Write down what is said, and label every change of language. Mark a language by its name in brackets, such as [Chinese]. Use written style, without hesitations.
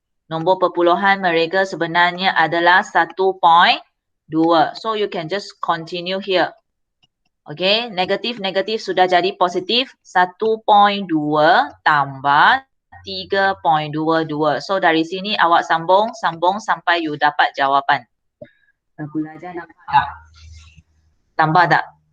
[Malay] Nombor perpuluhan mereka sebenarnya adalah 1.2. [English] So you can just continue here. [Malay] Okay, negatif sudah jadi positif. 1.2 tambah 3.22. So dari sini awak sambung sampai you dapat jawapan. Pelajar nampak tak? Tambah tak?